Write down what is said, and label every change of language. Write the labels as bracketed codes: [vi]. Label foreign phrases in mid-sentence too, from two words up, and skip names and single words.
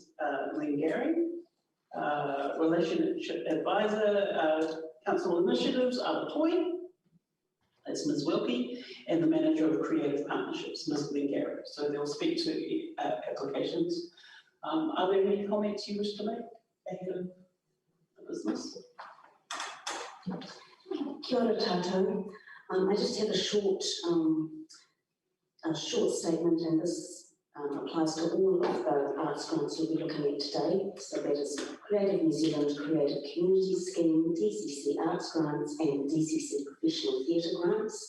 [en] Lingari, Relationship Advisor, Council Initiatives, Alatoi. That's Ms. Wilkie, and the Manager of Creative Partnerships, Ms. Lingari. So they'll speak to applications. Are there any comments you wish to make ahead of the business? [mi] Kia ora tātou. [en] I just have a short statement, and this applies to all of the arts grants we'll be looking at today. So that is Creative New Zealand Creative Community Scheme, DCC Arts Grants and DCC Professional Theatre Grants.